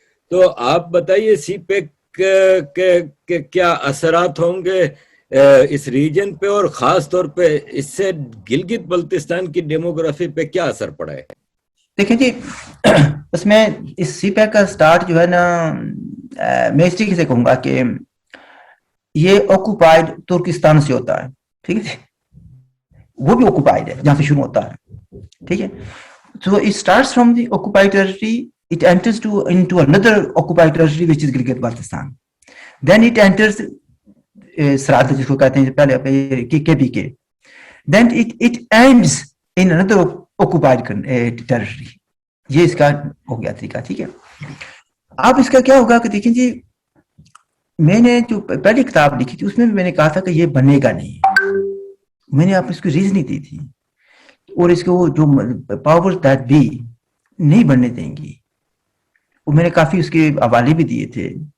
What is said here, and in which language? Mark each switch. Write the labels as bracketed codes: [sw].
[ur] تو آپ بتائیے سی پیک کے کیا اثرات ہوں گے اس ریجن پہ, اور خاص طور پہ اس سے گلگت بلتستان کی ڈیموگرافی پہ کیا اثر پڑا ہے؟ دیکھیں جی, اس میں اس سی پیک کا سٹارٹ جو ہے نا, میں اس طریقے سے کہوں گا کہ یہ آکوپائڈ ترکستان سے ہوتا ہے. ٹھیک ہے, وہ بھی آکوپائڈ ہے جہاں سے شروع ہوتا ہے. ٹھیک ہے, [en] so it starts from the occupied territory, it enters into another occupied territory which is Gilgit Baltistan. Then it enters [ur] سرحد جس کو کہتے ہیں پہلے کے پی کے. [en] Then it ends in another occupied territory. [ur] یہ اس کا ہو گیا طریقہ. ٹھیک ہے, اب اس کا کیا ہوگا کہ دیکھیں جی, میں نے جو پہلی کتاب لکھی تھی اس میں بھی میں نے کہا تھا کہ یہ بنے گا نہیں. میں نے آپ اس کو ریزننگ دی تھی, اور اس کو جو پاور دیٹ بھی نہیں بننے دیں گی, وہ میں نے کافی اس کے حوالے بھی دیے تھے.